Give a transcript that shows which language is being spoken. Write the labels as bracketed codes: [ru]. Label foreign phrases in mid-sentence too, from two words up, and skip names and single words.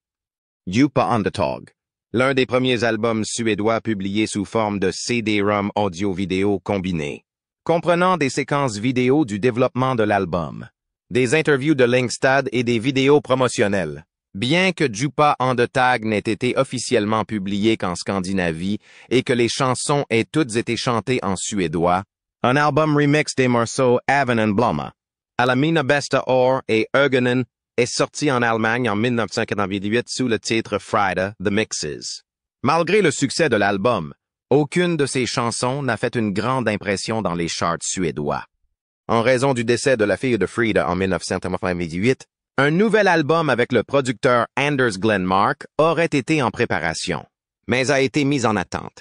[fr] Djupa Ondetag, l'un des premiers albums suédois publiés sous forme de CD-ROM audio-vidéo combiné, comprenant des séquences vidéo du développement de l'album, des interviews de Lyngstad et des vidéos promotionnelles. Bien que Djupa Ondetag n'ait été officiellement publié qu'en Scandinavie et que les chansons aient toutes été chantées en suédois, un album remix des morceaux Även en Blomma, Alla mina bästa år et Ögonen est sorti en Allemagne en 1998 sous le titre Frida, The Mixes. Malgré le succès de l'album, aucune de ces chansons n'a fait une grande impression dans les charts suédois. En raison du décès de la fille de Frida en 1998, un nouvel album avec le producteur Anders Glenmark aurait été en préparation, mais a été mis en attente.